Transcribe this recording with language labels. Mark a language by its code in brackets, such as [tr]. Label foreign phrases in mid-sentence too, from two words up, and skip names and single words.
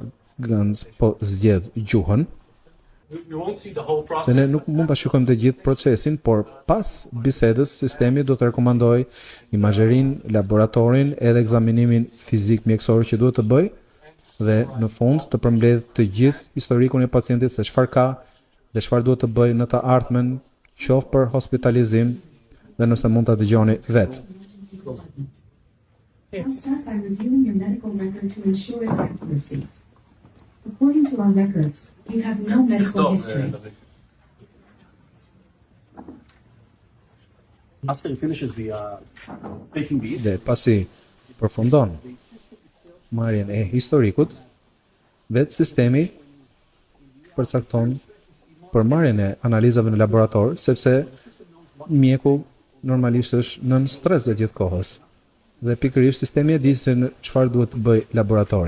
[sq] Gans po zgjedh gjuhën, dhe ne nuk mund ta shikojmë të gjithë procesin, por pas bisedës, sistemi do të rekomandoj imazherinë, laboratorin edhe ekzaminimin fizik mjekësor që duhet të bëj, dhe në fund të përmbledh të gjithë historikun e pacientit se çfarë ka dhe çfarë duhet të bëj në të ardhmen, qoftë për hospitalizim dhe nëse mund ta dëgjoni vetë. [en] I'll start by reviewing your medical record to ensure its accuracy. According to our records, you have no medical history. After he finishes the taking these, [sq] Dhe pasi përfundon marrjen e historikut, vetë sistemi përcakton përmarrjen e analizave në laborator, sepse mjeku normalisht është nën stres gjatë gjithë kohës. Dhe pikërisht sistemi e di se në çfarë duhet të bëj laboratori.